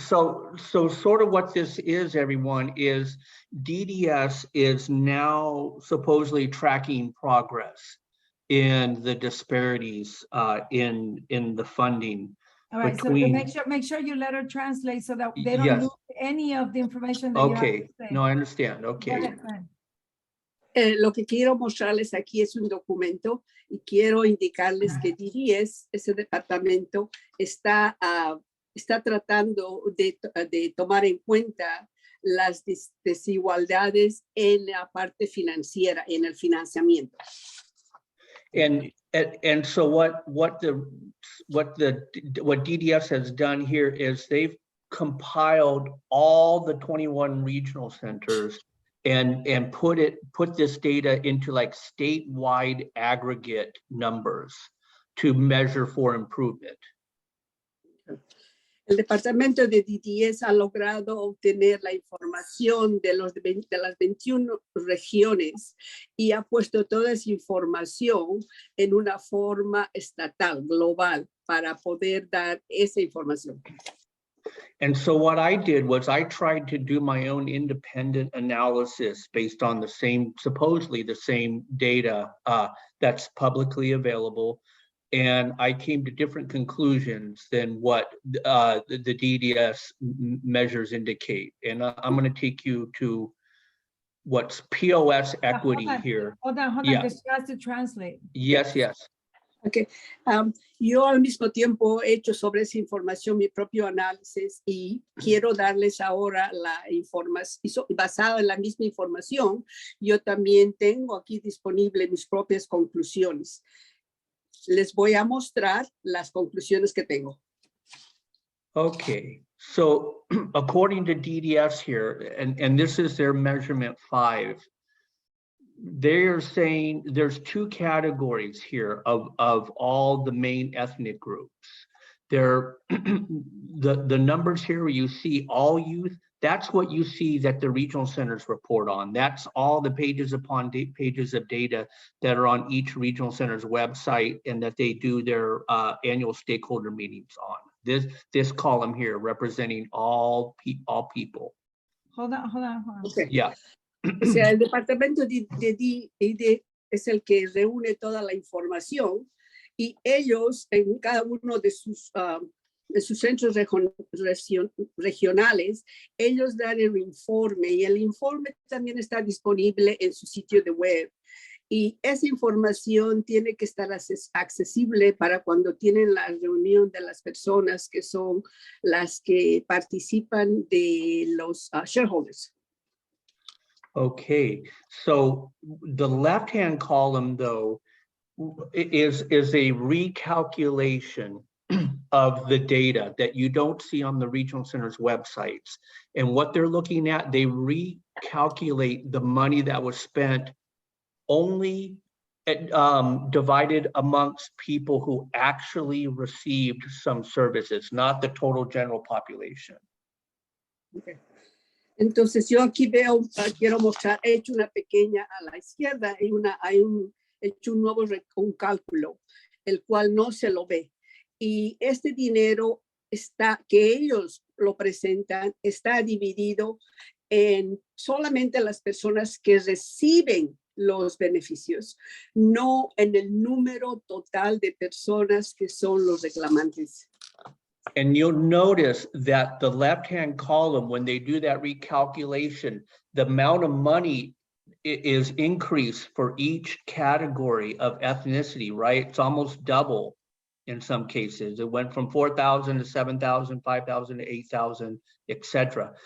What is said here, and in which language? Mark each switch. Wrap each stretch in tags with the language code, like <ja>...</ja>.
<en>So sort of what this is, everyone, is DDS is now supposedly tracking progress in the disparities in the funding. All right, between, so make sure you let her translate so that they don't yes. lose any of the information that you have Okay, to say. no, I understand. Go Okay. ahead, go ahead.</en> <es>Lo que quiero mostrarles aquí es un documento y quiero indicarles que DDS, ese departamento, está tratando de tomar en cuenta las desigualdades en la parte financiera, en el financiamiento.</es> <en>And so what DDS has done here is they've compiled all the 21 regional centers and put this data into like statewide aggregate numbers to measure for improvement.</en> <es>El departamento de DDS ha logrado obtener la información de las 21 regiones y ha puesto toda esa información en una forma estatal, global, para poder dar esa información.</es> <en>And so what I did was I tried to do my own independent analysis based on supposedly the same data that's publicly available. And I came to different conclusions than what the DDS measures indicate. And I'm going to take you to what's POS equity here. Hold on, Yeah. because she has to translate. Yes. Okay.</en> <es>Yo al mismo tiempo he hecho sobre esa información mi propio análisis y quiero darles ahora la información, basada en la misma información, yo también tengo aquí disponible mis propias conclusiones. Les voy a mostrar las conclusiones que tengo.</es> <en>Okay, so according to DDS here, and this is their measurement 5, they're saying there's 2 categories here of all the main ethnic groups. There, the numbers here where you see all youth, that's what you see that the regional centers report on. That's all the pages upon pages of data that are on each regional center's website and that they do their annual stakeholder meetings on. This column here representing all people. Hold on. Okay. Yeah.</en> <es>O sea, el departamento de es el que reúne toda la información y ellos en cada uno de sus centros regionales, ellos dan el informe y el informe también está disponible en su sitio de web. Y esa información tiene que estar accesible para cuando tienen la reunión de las personas que son las que participan de los shareholders.</es> <en>Okay, so the left-hand column, though, is a recalculation of the data that you don't see on the regional centers websites. And what they're looking at, they recalculate the money that was spent only divided amongst people who actually received some services, not the total general population. Okay.</en> <es>Entonces yo aquí veo, quiero mostrar, he hecho una pequeña a la izquierda, he hecho un nuevo un cálculo, el cual no se lo ve. Y este dinero que ellos lo presentan, está dividido en solamente las personas que reciben los beneficios, no en el número total de personas que son los reclamantes.</es> <en>And you'll notice that the left-hand column, when they do that recalculation, the amount of money is increased for each category of ethnicity, right? It's almost double in some cases. It went from 4,000 to 7,000, 5,000 to 8,000, etc.</en>